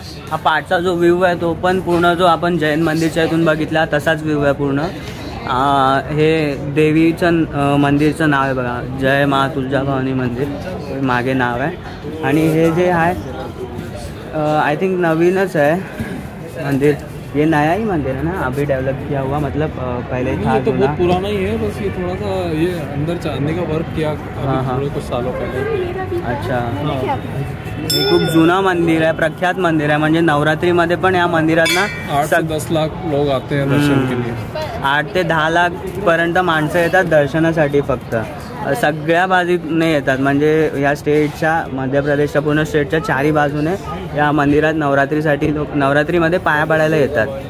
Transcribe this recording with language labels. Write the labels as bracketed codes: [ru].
[mr] हा पाठचा जो व्ह्यू आहे तो पण पूर्ण जो आपण जैन मंदिरच्या इथून बघितला तसाच व्ह्यू आहे पूर्ण. हे देवीचं मंदिरचं नाव आहे बघा, जय मा तुळजाभवानी मंदिर मागे नाव आहे. आणि हे जे आहे [en] I think [mr] नवीनच आहे मंदिर. [hi] ये नया ही मंदिर है ना, अभी डेवलप किया हुआ, मतलब पहले था तो बहुत पुराना ही है, बस ये थोड़ा सा ये अंदर चांदनी का वर्क किया थोड़े कुछ सालों पहले. अच्छा. [mr] हे खूप जुना मंदिर आहे, प्रख्यात मंदिर आहे. म्हणजे नवरात्रीमध्ये पण या मंदिरात ना [hi] 8 से 10 लाख लोग आते हैं दर्शन के लिए. [mr] 8 ते 10 लाख पर्यंत माणसं येतात दर्शनासाठी. फक्त सगळ्या बाजूने येतात, म्हणजे या स्टेटच्या, मध्य प्रदेशच्या पूर्ण स्टेटच्या चारी बाजूने या मंदिरात नवरात्रीसाठी लोक नवरात्रीमध्ये पाया पडायला येतात.